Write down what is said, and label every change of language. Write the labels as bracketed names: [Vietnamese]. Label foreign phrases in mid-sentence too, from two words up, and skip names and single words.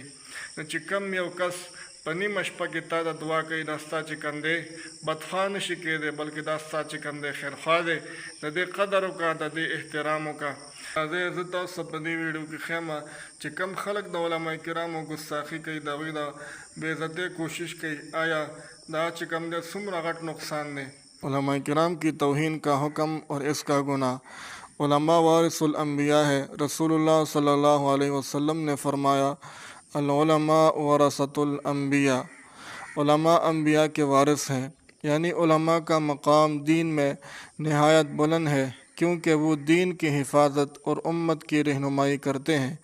[Pashto] نو چې کم یو کس په نیمه شپه کې تا د دعا کوي، دا ستا چې کوم دی بدخوا نشي کېدی، بلکې دا ستا چې کوم دی خیرخوا دی. د دې قدر وکړه، د دې احترام وکړه. زه تاسو په دې ویډیو کې ښیم چې کم خلک د علماء کرامو ګستاخي کوي، د هغوی د بې عزتۍ کوشش کوي، آیا دا چې کوم دی څومره غټ نقصان دی. [Urdu] علماء کرام کی توہین کا حکم اور اس کا گناہ. علماء وارث الانبیاء ہے. رسول اللہ صلی اللہ علیہ وسلم نے فرمایا [Arabic] العلماء ورثۃ الانبیاء، [Urdu] علماء انبیاء کے وارث ہیں. یعنی علماء کا مقام دین میں نہایت بلند ہے، کیونکہ وہ دین کی حفاظت اور امت کی رہنمائی کرتے ہیں.